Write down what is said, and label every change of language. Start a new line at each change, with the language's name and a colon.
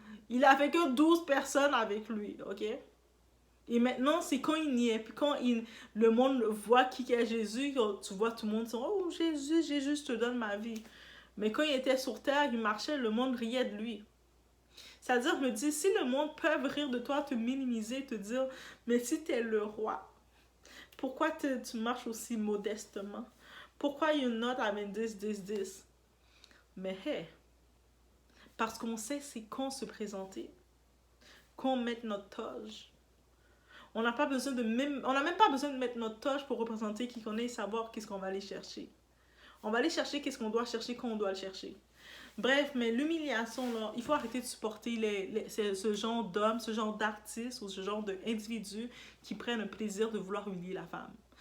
French: Il avait que 12 personnes avec lui, ok? Et maintenant, c'est quand il n'y est, puis quand le monde voit qui est Jésus, tu vois tout le monde dire, oh Jésus, Jésus, je te donne ma vie. Mais quand il était sur terre, il marchait, le monde riait de lui. C'est-à-dire, je me dis, si le monde peut rire de toi, te minimiser, te dire, mais si tu es le roi, pourquoi tu marches aussi modestement? Pourquoi
English: you're not having this?
French: Mais hey, parce qu'on sait c'est quand se présenter, quand mettre notre toge. On n'a pas besoin de même, on n'a même pas besoin de mettre notre toge pour représenter qui qu'on est et savoir qu'est-ce qu'on va aller chercher. On va aller chercher qu'est-ce qu'on doit chercher quand on doit le chercher. Bref, mais l'humiliation, là, il faut arrêter de supporter ce genre d'hommes, ce genre d'artistes ou ce genre d'individus qui prennent le plaisir de vouloir humilier la femme.